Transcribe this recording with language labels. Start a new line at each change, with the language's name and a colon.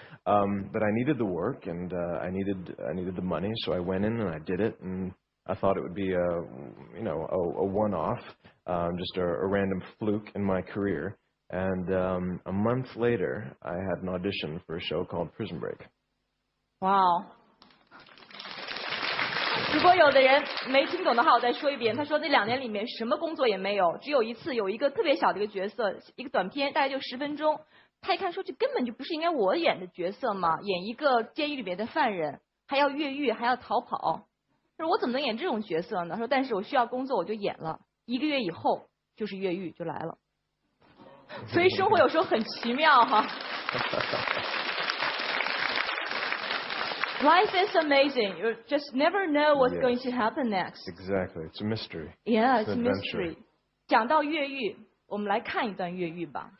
English: But I needed the work, and I needed the money, so I went in and I did it, and I thought it would be a one-off, just a random fluke in my career. And a month later, I had an audition for a show called Prison Break. Wow.
Chinese: 如果有的人没听懂的话，我再说一遍。他说那2年里面什么工作也没有，只有一次有一个特别小的一个角色，一个短片，大概就10分钟。他一看说这根本就不是应该我演的角色嘛，演一个监狱里面的犯人，还要越狱，还要逃跑。他说我怎么能演这种角色呢？说但是我需要工作，我就演了。 1个月以后就是越狱就来了。所以生活有时候很奇妙哈。
English: Life is amazing. You just never know what's going to happen next. Exactly, it's a mystery. Yeah, it's a mystery.
Chinese: 讲到越狱，我们来看一段越狱吧。